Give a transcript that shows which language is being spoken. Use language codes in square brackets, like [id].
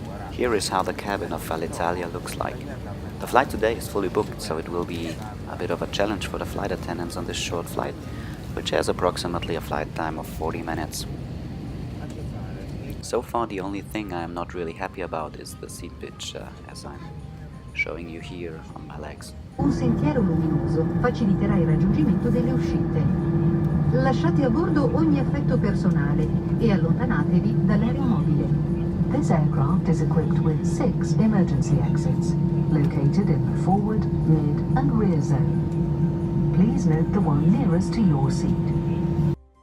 [en] Here is how the cabin of Alitalia looks like. The flight today is fully booked, so it will be a bit of a challenge for the flight attendants on this short flight, which has approximately a flight time of 40 minutes. So far the only thing I am not really happy about is the seat pitch, as I'm showing you here on my legs. [it] Un sentiero luminoso faciliterà il raggiungimento delle uscite. Lasciate a bordo ogni effetto personale e allontanatevi dall'aeromobile. [en] This aircraft is equipped with 6 emergency exits, located in the forward, mid and rear zone. Please note the one nearest to your seat.